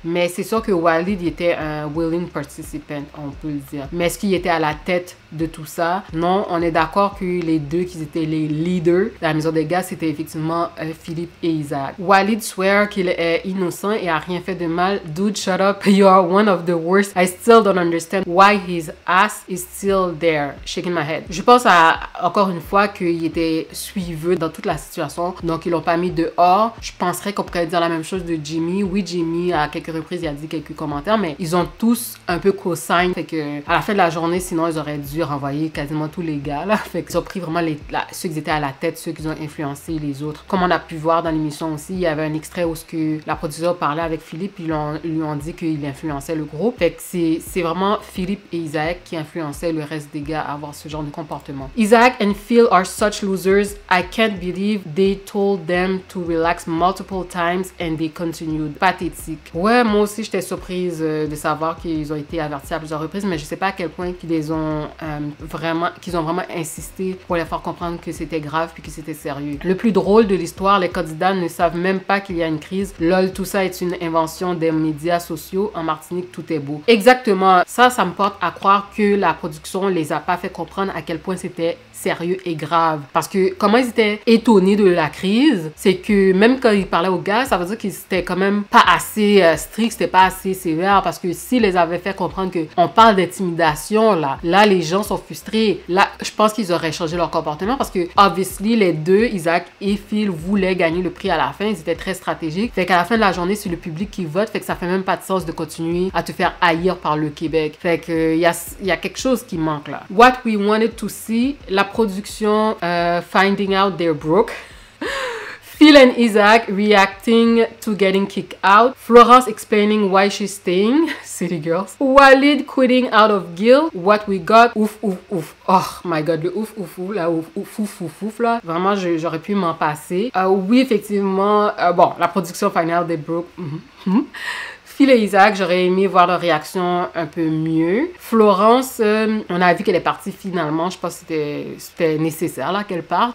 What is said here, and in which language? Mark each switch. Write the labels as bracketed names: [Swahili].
[French] Mais c'est sûr que Walid il était un [English] willing participant, [French] on peut le dire. Mais est-ce qu'il était à la tête de tout ça? Non, on est d'accord que les deux qui étaient les leaders de la maison des gars, c'était effectivement Philippe et Isaac. Walid swear qu'il est innocent et a rien fait de mal. [English] Dude, shut up. You are one of the worst. I still don't understand why his ass is still there. Shaking my head. [French] Je pense encore une fois qu'il était suiveux dans toute la situation, donc ils l'ont pas mis dehors. Je penserais qu'on pourrait dire la même chose de Jimmy. Oui, Jimmy, à quelques reprises, il a dit quelques commentaires, mais ils ont tous un peu co-sign. Fait que à la fin de la journée, sinon, ils auraient dû renvoyer quasiment tous les gars, là. Fait qu'ils ont pris vraiment ceux qui étaient à la tête, ceux qui ont influencé les autres. Comme on a pu voir dans l'émission aussi, il y avait un extrait où la producteur parlait avec Philippe, ils lui ont dit qu'il influençait le groupe. Fait que c'est vraiment Philippe et Isaac qui influençaient le reste des gars à avoir ce genre de comportement. [English] Isaac and Phil are such losers. I can't believe they told them to relax multiple times and they continued. [French] Pathétique. Ouais, moi aussi, j'étais surprise de savoir qu'ils ont été avertis à plusieurs reprises, mais je sais pas à quel point qu'ils ont vraiment insisté pour les faire comprendre que c'était grave puis que c'était sérieux. Le plus drôle de l'histoire, les candidats ne savent même pas qu'il y a une crise. Lol, tout ça est une invention des médias sociaux. En Martinique, tout est beau. Exactement. Ça me porte à croire que la production les a pas fait comprendre à quel point c'était sérieux et grave. Parce que comment ils étaient étonnés de la crise, c'est que même quand ils parlaient aux gars, ça veut dire qu'ils étaient quand même pas assez stricts, c'était pas assez sévère, parce que s'ils les avaient fait comprendre que on parle d'intimidation, là les gens sont frustrés. Là, je pense qu'ils auraient changé leur comportement parce que, obviously, les deux, Isaac et Phil, voulaient gagner le prix à la fin. Ils étaient très stratégiques. Fait qu'à la fin de la journée, c'est le public qui vote. Fait que ça fait même pas de sens de continuer à te faire haïr par le Québec. Fait que il y a quelque chose qui manque là. [English] What we wanted to see, [French] la production [English] finding out they're broke. Phil and Isaac reacting to getting kicked out. Florence explaining why she's staying. City girls. Walid quitting out of guilt. What we got. Ouf, ouf, ouf. Oh my god, [French] le ouf, ouf, ouf, là, [English] ouf, ouf, ouf, ouf, ouf, là. [French] Vraiment, j'aurais pu m'en passer. Oui, effectivement, bon, la production finale des Broke. Phil et Isaac, j'aurais aimé voir leur réaction un peu mieux. Florence, on a vu qu'elle est partie finalement. Je pense que c'était nécessaire là qu'elle parte.